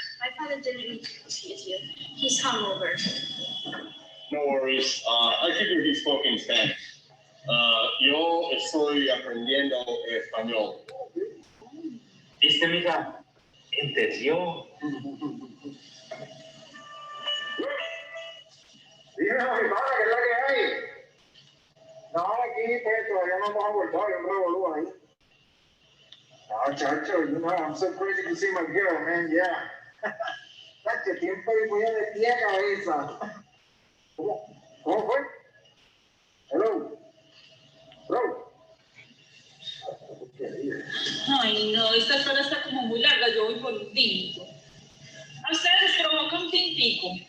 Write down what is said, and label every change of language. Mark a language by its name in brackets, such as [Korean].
[English] My father didn't mean to confuse you. He's hungover. No worries. I figured he spoke in Spanish. [Spanish] Yo estoy aprendiendo español. ¿Viste, mija? Entendió. Dime, mi padre, ¿qué es la que hay? No, aquí pues todavía no hemos abordado, hay un revolú ahí. [English] No, chacho, you know, I'm so crazy to see my girl, man, yeah. [Spanish] Chacho, tiempo y voy de pie a cabeza. ¿Cómo fue? [English] Hello. Bro. [Spanish] Ay, no, esta espera está como muy larga, yo voy por un tinto. A ustedes les provoca un tintico.